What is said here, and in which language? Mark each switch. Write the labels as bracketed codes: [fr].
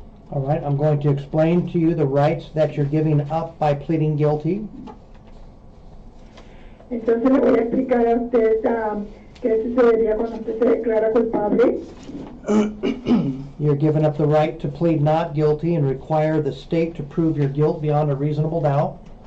[en] All right, I'm going to explain to you the rights that you're giving up by pleading guilty. [es] Entonces le voy a explicar a usted qué sucedería cuando usted se declara culpable. [en] You're giving up the right to plead not guilty and require the state to prove your guilt beyond a reasonable doubt.